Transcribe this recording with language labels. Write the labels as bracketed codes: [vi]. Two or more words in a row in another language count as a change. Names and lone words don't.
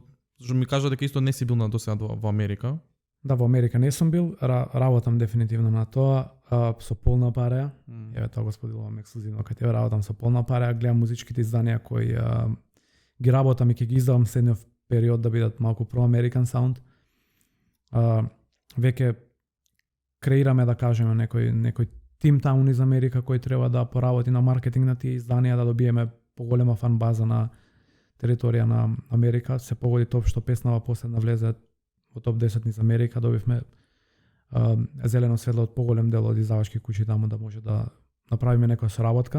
[mk] Зашто ми кажа дека исто не си бил на досега во Америка. Да, во Америка не сум бил, работам дефинитивно на тоа, со полна пареја. Еве тоа го споделувам ексклузивно кај тебе, работам со полна пареја, гледам музичките изданија кои ги работам и ќе ги издавам следниот период да бидат малку [en] pro-American sound. [mk] Веќе креираме, да кажеме, некој тим таму низ Америка кој треба да поработи на маркетинг на тие изданија, да добиеме поголема фан база на територија на Америка. Се погоди топ што песнава последна влезе во топ 10 низ Америка, добивме зелено светло од поголем дел од издавачки куќи таму да може да направиме некоја соработка.